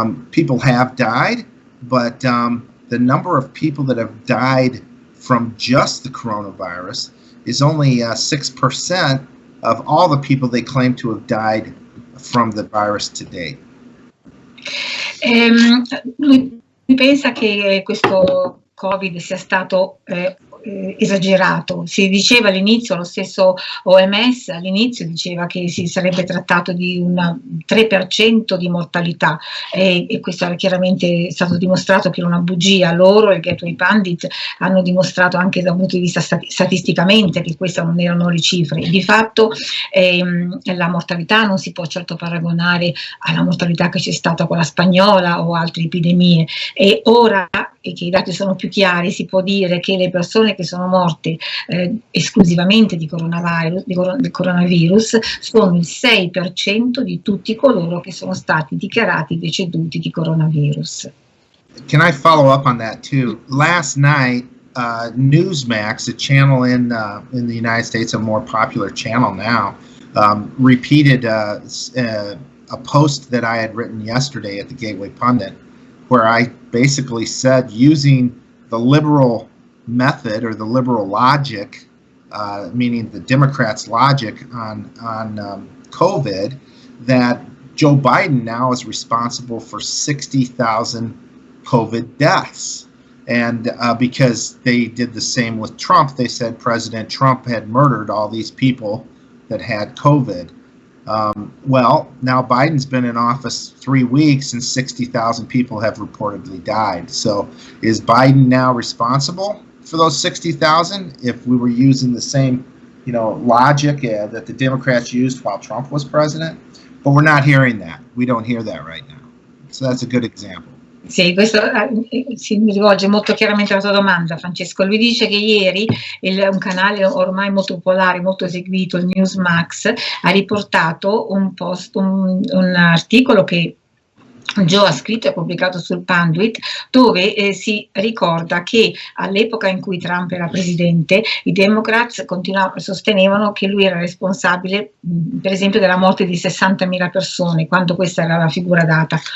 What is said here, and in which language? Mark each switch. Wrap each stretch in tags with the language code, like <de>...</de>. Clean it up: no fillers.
<en>People have died, but the number of people that have died from just the coronavirus is only 6% of all the people they claim to have died from the virus to date.</en> <it>Lui pensa che questo Covid sia stato esagerato. Si diceva all'inizio, lo stesso OMS all'inizio diceva che si sarebbe trattato di un 3% di mortalità, e questo è chiaramente stato dimostrato che era una bugia. Loro, il Thegatewaypundit, hanno dimostrato anche da un punto di vista statisticamente che queste non erano le cifre. Di fatto la mortalità non si può certo paragonare alla mortalità che c'è stata con la spagnola o altre epidemie, e ora che i dati sono più chiari si può dire che le persone che sono morte esclusivamente di coronavirus sono il 6% di tutti coloro che sono stati dichiarati deceduti di coronavirus.</it> <en>Can I follow up on that too? Last night, Newsmax, a channel in the United States, a more popular channel now, repeated a post that I had written yesterday at the Thegatewaypundit, where I basically said, using the liberal method or the liberal logic, meaning the Democrats' logic on COVID, that Joe Biden now is responsible for 60,000 COVID deaths. And because they did the same with Trump, they said President Trump had murdered all these people that had COVID. Well, now Biden's been in office 3 weeks and 60,000 people have reportedly died. So is Biden now responsible for those 60,000 if we were using the same, logic that the Democrats used while Trump was president? But we're not hearing that. We don't hear that right now. So that's a good example.</en> <it>Sì, questo si rivolge molto chiaramente alla tua domanda, Francesco. Lui dice che ieri un canale ormai molto popolare, molto seguito, il Newsmax, ha riportato un articolo che Joe ha scritto e pubblicato sul Pundit, dove si ricorda che all'epoca in cui Trump era presidente i Democrats sostenevano che lui era responsabile per esempio della morte di 60.000 persone, quando questa era la figura data.</it>